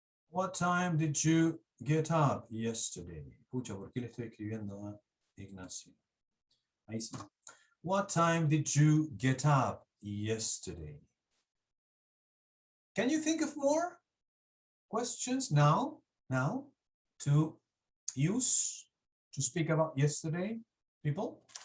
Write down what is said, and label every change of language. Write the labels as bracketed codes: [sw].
[en] What time did you get up yesterday? [es] Pucha, ¿por qué le estoy escribiendo a Ignacio? Ahí sí. [en] What time did you get up yesterday? Can you think of more questions now to use to speak about yesterday, people?